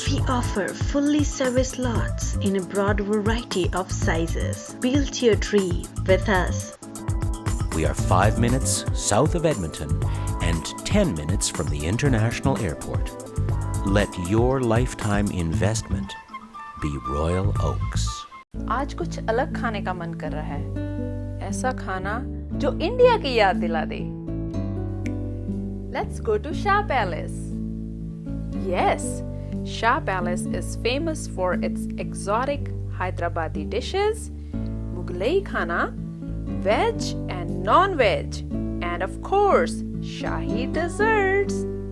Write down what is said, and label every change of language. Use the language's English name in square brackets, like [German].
[English] We offer fully serviced lots in a broad variety of sizes. Build your dream with us. We are 5 minutes south of Edmonton and 10 minutes from the International Airport. Let your lifetime investment be Royal Oaks. [Hindi] आज कुछ अलग खाने का मन कर रहा है, ऐसा खाना जो इंडिया की याद दिला दे। [English] Let's go to Shah Palace. Yes, Shah Palace is famous for its exotic Hyderabadi dishes, Mughlai khana, veg and non-veg, and of course, Shahi desserts.